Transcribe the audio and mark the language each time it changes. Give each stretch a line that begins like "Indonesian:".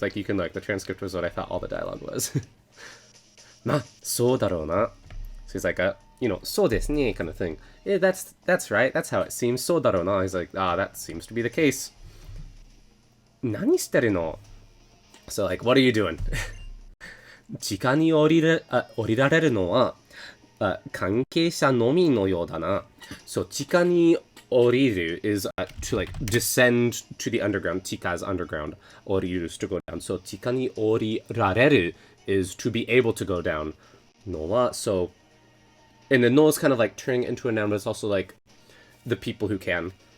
English: Like, you can look. The transcript was what I thought all the dialogue was.
Japanese: Ma, so daro na.
English: So he's like,
Japanese: so desu ne
English: kind of thing. Yeah, that's right. That's how it seems.
Japanese: So daro na.
English: He's like, that seems to be the case.
Japanese: Nani shiteru no?
English: So like, what are you doing?
Japanese: 地下に降りられるのは、関係者のみのようだな。
English: So 地下に降りる is to like descend to the underground. 地下 is underground. 降りる is to go down. So 地下に降りられる is to be able to go down. のは so and the no is kind of like turning into a noun, but it's also like the people who can.